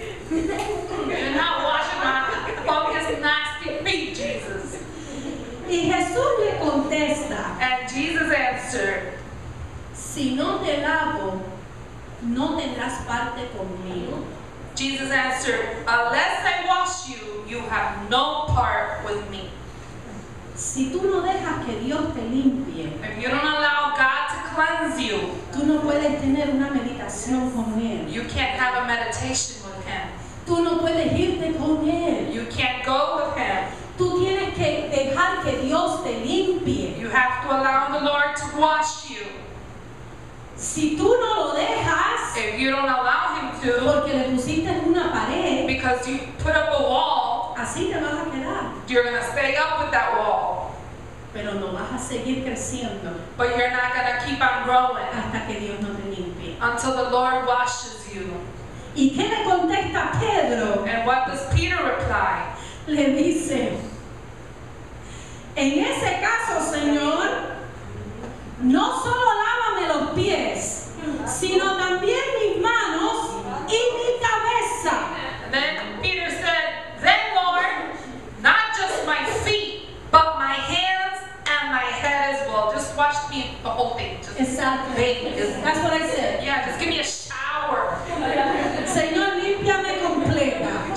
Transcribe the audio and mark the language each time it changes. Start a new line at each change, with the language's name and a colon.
English: You're not washing my fungus, nasty feet, Jesus.
Spanish: Y Jesús le contesta,
English: And Jesus answered,
Spanish: si no te lavo, no tendrás parte conmigo.
English: Jesus answered, unless I wash you, you have no part with me.
Spanish: Si tú no dejas que Dios te limpie,
English: If you don't allow God to cleanse you,
Spanish: tú no puedes tener una meditación con Él.
English: you can't have a meditation with Him.
Spanish: Tú no puedes irte con Él.
English: You can't go with Him.
Spanish: Tú tienes que dejar que Dios te limpie.
English: You have to allow the Lord to wash you.
Spanish: Si tú no lo dejas,
English: If you don't allow Him to,
Spanish: porque le pusiste en una pared,
English: because you put up a wall,
Spanish: así te vas a quedar.
English: you're going to stay up with that wall.
Spanish: Pero no vas a seguir creciendo
English: But you're not going to keep on growing
Spanish: hasta que Dios no te limpie.
English: until the Lord washes you.
Spanish: ¿Y qué le contesta Pedro?
English: And what does Peter reply?
Spanish: Le dice, en ese caso, Señor, no solo lávame los pies, sino también mis manos y mi cabeza.
English: And then Peter said, then Lord, not just my feet, but my hands and my head as well. Just wash me the whole thing. Just
Spanish: Exacto.
English: bathe. Just, That's what I said. yeah, just give me a shower.
Spanish: Señor, límpiame completa.